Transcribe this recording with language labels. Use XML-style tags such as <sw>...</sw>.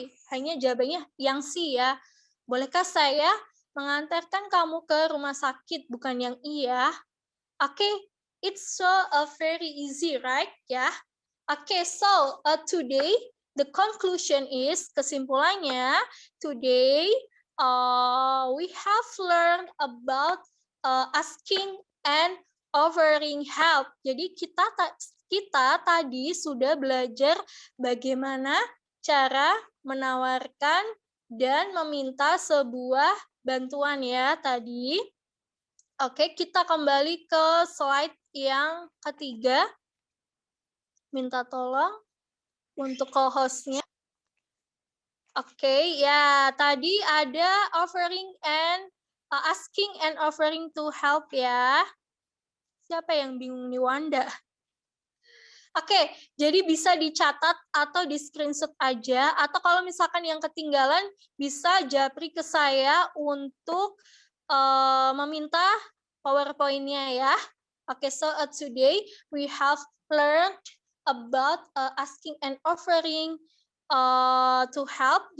<id>Hanya jawabannya yang C ya. Bolehkah saya mengantarkan kamu ke rumah sakit, bukan yang I ya.</id> <en>Oke, it's so very easy, right? Ya. Oke, so today the conclusion is, kesimpulannya, today we have learned about asking and offering help.</en> <id>Jadi kita tadi sudah belajar bagaimana cara menawarkan dan meminta sebuah bantuan ya tadi. Oke, kita kembali ke slide yang ketiga. Minta tolong untuk co-hostnya.</id> <en>Oke,</en> <id>ya tadi ada</id> <en>offering and asking and offering to help ya.</en> <id>Siapa yang bingung nih, Wanda? Oke, jadi bisa dicatat atau di screenshot aja, atau kalau misalkan yang ketinggalan bisa japri ke saya untuk meminta PowerPoint-nya ya.</id> <en>Oke, so today we have learned about asking and offering to help.</en>